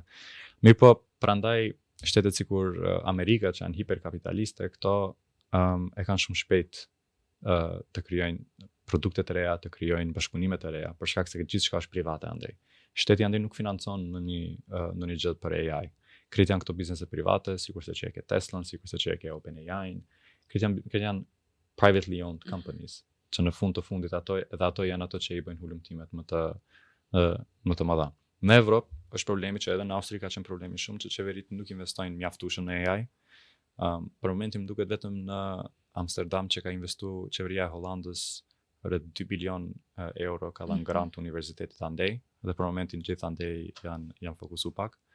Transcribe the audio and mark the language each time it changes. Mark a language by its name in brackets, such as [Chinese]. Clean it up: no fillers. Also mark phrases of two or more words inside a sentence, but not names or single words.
[Albanian] Mirë, po prandaj shtetet sikur Amerika që janë hiperkapitaliste, këto e kanë shumë shpejt të krijojnë produkte të reja, të krijojnë bashkëpunime të reja, për shkak se gjithçka është private andaj. Shteti andaj nuk financon në një gjë për AI. Krejt janë këto biznese private, sikurse që e ke Tesla, sikurse që e ke OpenAI, krejt janë [English] privately owned companies, [Albanian] që në fund të fundit ato janë ato që i bëjnë hulumtimet më të mëdha. Në Evropë është problemi që edhe në Austri ka qenë problemi shumë që qeverit nuk investojnë mjaftueshëm në AI. Për momentin më duket vetëm në Amsterdam që ka investuar qeveria e Hollandës rreth 2 bilion euro ka dhënë grant universitetit andej, dhe për momentin gjithë andej janë fokusuar pak.